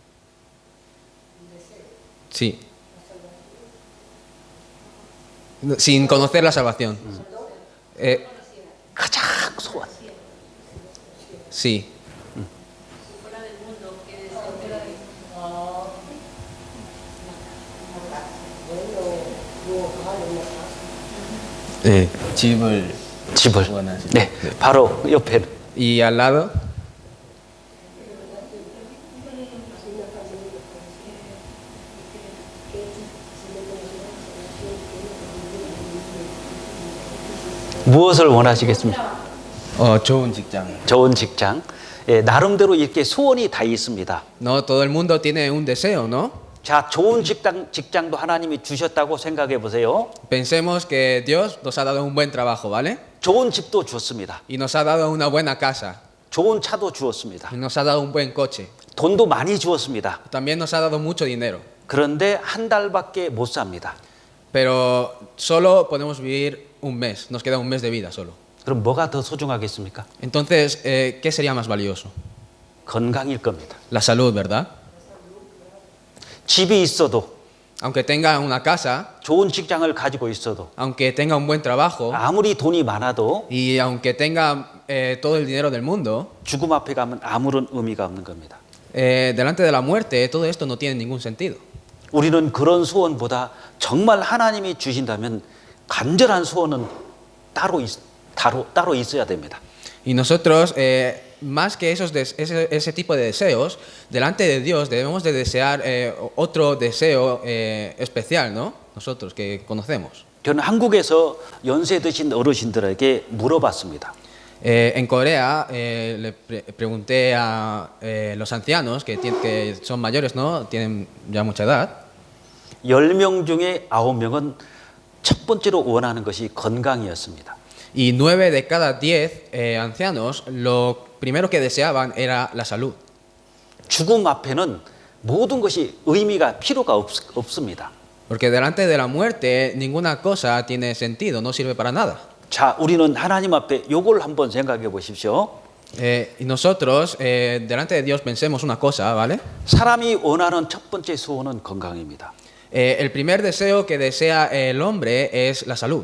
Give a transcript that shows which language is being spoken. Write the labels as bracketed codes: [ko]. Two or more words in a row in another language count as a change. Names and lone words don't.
[es] Sí. Sin conocer la salvación. [ko] 가장 소원. [es] Sí. [ko] 집을. 네, 바로 옆에. [es] Y al lado, [ko] 무엇을 원하시겠습니까? 좋은 직장. 좋은 직장. 예, 나름대로 이렇게 소원이 다 있습니다. [es] No, todo el mundo tiene un deseo, ¿no? [ko] 자, 좋은 직장도 하나님이 주셨다고 생각해 보세요. [es] Pensemos que Dios nos ha dado un buen trabajo, ¿vale? [ko] 좋은 집도 주었습니다. [es] Y nos ha dado una buena casa. [ko] 좋은 차도 주었습니다. [es] Y nos ha dado un buen coche. [ko] 돈도 많이 주었습니다. [es] También nos ha dado mucho dinero. [ko] 그런데 한 달밖에 못 삽니다. [es] Pero solo podemos vivir un mes. Nos queda un mes de vida solo. [ko] 그럼 뭐가 더 소중하겠습니까? [es] Entonces, ¿qué sería más valioso? [ko] 건강일 겁니다. [es] La salud, ¿verdad? [ko] 집이 있어도 [es] Aunque tenga una casa, [ko] 좋은 직장을 가지고 있어도 [es] aunque tenga un buen trabajo [ko] 아무리 돈이 많아도 [es] y aunque tenga todo el dinero del mundo, [ko] 죽음 앞에 가면 아무런 의미가 없는 겁니다. [es] delante de la muerte todo esto no tiene ningún sentido. [ko] 우리는 그런 소원보다 정말 하나님이 주신다면 간절한 소원은 따로 있어야 됩니다. [es] Y nosotros, más que ese tipo de deseos, delante de Dios debemos de desear otro deseo especial, ¿no? Nosotros que conocemos. [ko] 저는 한국에서 연세 드신 어르신들에게 물어봤습니다. [es] En Corea le pregunté a los ancianos que son mayores, ¿no? Tienen ya mucha edad. [ko] 10명 중에 9명은 첫 번째로 원하는 것이 건강이었습니다. [es] Y 9 de cada 10 ancianos, lo primero que deseaban era la salud. [ko] 죽음 앞에는 모든 것이 의미가 필요가 없습니다. [es] Porque delante de la muerte ninguna cosa tiene sentido, no sirve para nada. [ko] 자, 우리는 하나님 앞에 요걸 한번 생각해 보십시오. [es] Y nosotros, delante de Dios, pensemos una cosa, ¿vale? [ko] 사람이 원하는 첫 번째 소원은 건강입니다. [es] El primer deseo que desea el hombre es la salud.